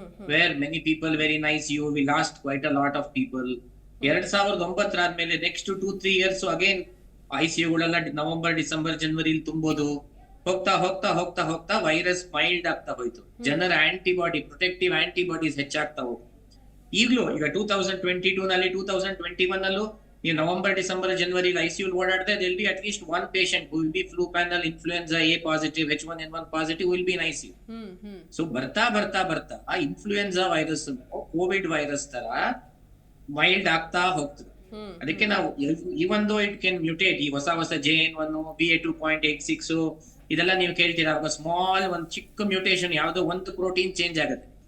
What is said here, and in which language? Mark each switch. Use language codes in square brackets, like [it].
[en] Where many people very nice you we lost quite a lot of people. [kn] 2009 ಆದ್ಮೇಲೆ next 2-3 years again ICUಗಳೆಲ್ಲ November, December, ಜನವರಿಲಿ ತುಂಬೋದು. ಹೋಗ್ತಾ ಹೋಗ್ತಾ ಹೋಗ್ತಾ ಹೋಗ್ತಾ ವೈರಸ್ ಮೈಲ್ಡ್ ಆಗ್ತಾ ಹೋಯ್ತು. ಜನರ ಆಂಟಿಬಾಡಿ, ಪ್ರೊಟೆಕ್ಟಿವ್ ಆಂಟಿಬಾಡೀಸ್ ಹೆಚ್ಚಾಗ್ತಾ ಹೋಗ್ತು. ಈಗಲೂ ಈಗ 2022 ನಲ್ಲಿ 2021 ಅಲ್ಲೂ ನೀವು November, December, January ICU ಓಡಾಡಿದ್ರೆ [en] there will be at least one patient who will be flu panel, influenza A positive, H1N1 positive will be in ICU. [kn] So ಬರ್ತಾ ಬರ್ತಾ ಬರ್ತಾ ಆ ಇನ್ಫ್ಲೂಯೆನ್ಸಾ ವೈರಸ್ ಕೋವಿಡ್ ವೈರಸ್ ತರ ಮೈಲ್ಡ್ ಆಗ್ತಾ ಹೋಗ್ತದೆ. ಅದಕ್ಕೆ ನಾವು [en] even though it can mutate, [kn] ಈ ಹೊಸ JN1, BA2.86 ಇದೆಲ್ಲ ನೀವು ಕೇಳ್ತೀರಾ, ಸ್ಮಾಲ್ ಒಂದು ಚಿಕ್ಕ ಮ್ಯೂಟೇಷನ್, ಯಾವ್ದೋ ಒಂದು ಪ್ರೋಟೀನ್ ಚೇಂಜ್ ಆಗುತ್ತೆ.